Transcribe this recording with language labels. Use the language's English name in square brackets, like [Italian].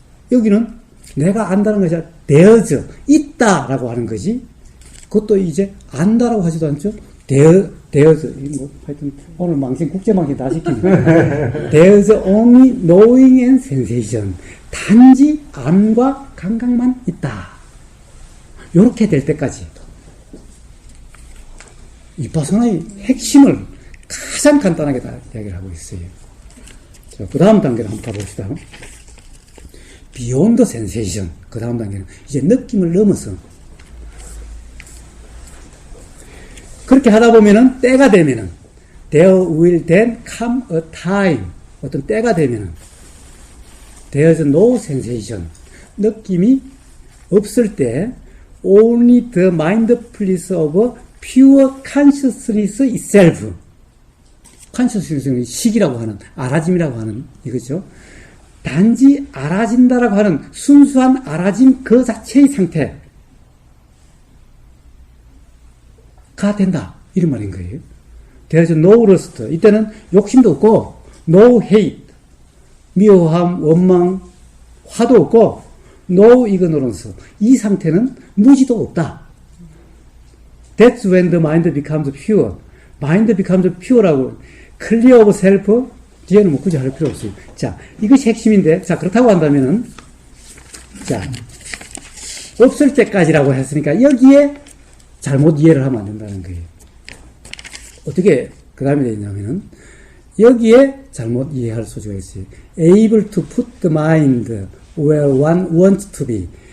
[Korean] 여기는 내가 안다는 것이 아니라 [English] there's, [Korean] 있다라고 하는 것이, 그것도 이제 안다라고 하지도 않죠. there's, 하여튼, 오늘 국제망신 다 시키네. [English] there's only knowing and sensation. [Korean] 단지 안과 감각만 있다. 요렇게 될 때까지. 이파사나의 핵심을 가장 간단하게 다 이야기를 하고 있어요. 자, 그 다음 단계를 한번 가봅시다. [English] Beyond sensation. [Korean] 그 다음 단계는 이제 느낌을 넘어서. 그렇게 하다 보면은, 때가 되면은, [English] there will then come a time. [Korean] 어떤 때가 되면은, [English] there's no sensation. [Korean] 느낌이 없을 때, [English] only the mindfulness of pure consciousness itself. [Korean] consciousness는 식이라고 하는, 알아짐이라고 하는 이거죠. 단지 알아진다라고 하는 순수한 알아짐 그 자체의 상태가 된다. 이런 말인 거예요. [English] there's no lust. [Korean] 이때는 욕심도 없고, [English] no hate. [Korean] 미워함, 원망, 화도 없고, [English] no ignorance. [Korean] 이 상태는 무지도 없다. [English] That's when the mind becomes pure. mind becomes pure [Korean] 라고, [English] clear of self, [Korean] 뒤에는 뭐 굳이 할 필요 없어요. 자, 이것이 핵심인데, 자, 그렇다고 한다면은, 자, 없을 때까지라고 했으니까, 여기에 잘못 이해를 하면 안 된다는 거예요. 어떻게, 그 다음에 되어 있냐면은, 여기에 잘못 이해할 소지가 있어요. [English] able to put the mind where one wants to be.